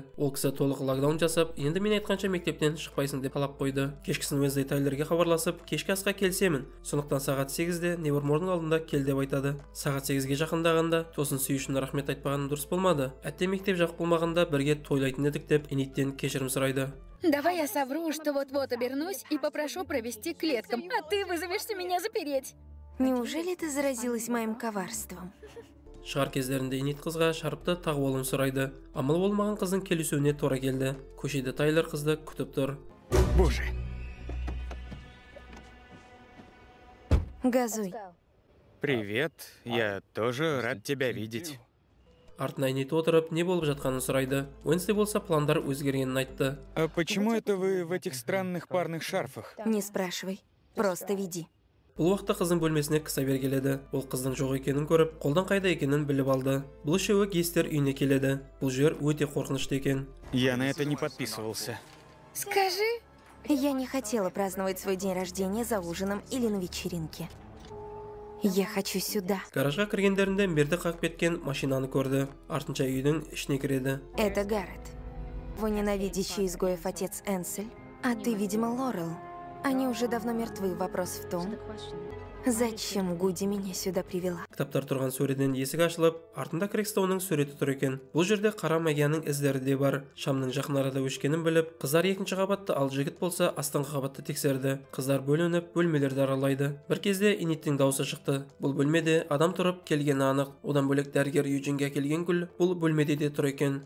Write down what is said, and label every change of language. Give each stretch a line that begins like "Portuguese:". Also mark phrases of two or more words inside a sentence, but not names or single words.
Kazakh: Ол кісі толық локдаун жасап, енді мен айтқанша мектептен шықпайсың деп талап қойды. Кешкісін Уэнсдей Тайлерге хабарласып, кешкі асқа келсемін. Сондықтан сағат 8-де Невермордың алдында кел деп айтады. Сағат 8-ге жақындағанда тосын сүй үшін рахмет айтпағаным дұрыс болмады. Әтте мектеп жақ болмағанда бірге тойлайтын едік деп Эниттен кешірім сұрайды.
Russian: Давай я совру, что вот-вот обернусь и попрошу провести к клеткам, а ты вызовешься меня запереть. Неужели ты заразилась моим коварством?
Kazakh: Шығар кездерінде Инет қызға шарпты тағы болуын сұрайды. Амал болмаған қыздың келісуіне тура келді. Көшеде Тайлер қызды күтіп тұр.
Russian: Боже. Газуй. Привет, я тоже рад тебя видеть.
Kazakh: Артына Инет отырып, не болып жатқанын сұрайды. Уэнсдей болса пландар өзгергенін айтты.
Russian: А почему это вы в этих странных парных шарфах? Не спрашивай. Просто веди.
Kazakh: Бұл уақытта қыздың бөлмесіне Ксавер келеді. Ол қыздың жоқ екенін көріп, қолдан қайда екенін біліп алды. Бұл үшеуі Гейстер үйіне келеді. Бұл жер өте қорқынышты екен.
Russian: Я на это не подписывался. Скажи. Я не хотела праздновать свой день рождения за ужином или на вечеринке. Я хочу сюда.
Kazakh: Гаражға кіргендерінде мерді қағып кеткен машинаны көрді. Артынша үйдің ішіне кіреді.
Russian: Это Гаррет. Его ненавидящий изгоев отец Энсель. А ты, видимо, Лорел. Они уже давно мертвы. Вопрос в том, зачем Гуди меня сюда привела?
Kazakh: Кітаптар тұрған сөреден есік ашылып, артында Крекстоунның суреті тұр екен. Бұл жерде қара магияның іздері де бар. Шамның жақын арада өшкенін біліп, қыздар екінші қабатты, ал жігіт болса астыңғы қабатты тексерді. Қыздар бөлініп, бөлмелерді аралайды. Бір кезде Инеттің дауысы шықты. Бұл бөлмеде адам тұрып келгені анық. Одан бөлек дәрігер Юджинге келген гүл бұл бөлмеде де тұр екен.